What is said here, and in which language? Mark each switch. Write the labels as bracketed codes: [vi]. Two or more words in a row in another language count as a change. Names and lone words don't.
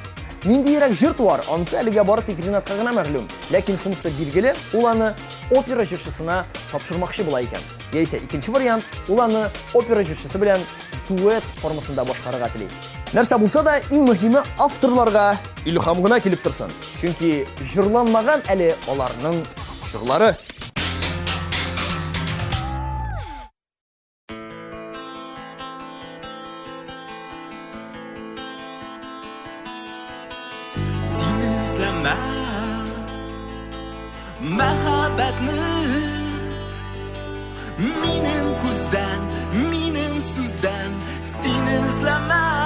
[tt] Ниндирәк җыр туар, анысы әлегә бары тик Ринатка гына мәгълүм, ләкин шунысы билгеле, ул аны опера җырчысына тапшырмакчы була икән. Яисә икенче вариант, ул аны опера җырчысы белән дуэт формасында башкарырга тели. Нәрсә булса да, иң мөһиме авторларга илһам гына килеп торсын. Чөнки җырланмаган әле аларның җырлары. [uz] Sen izlama muhabbatni mening ko'zdan, mening so'zdan sen izlama.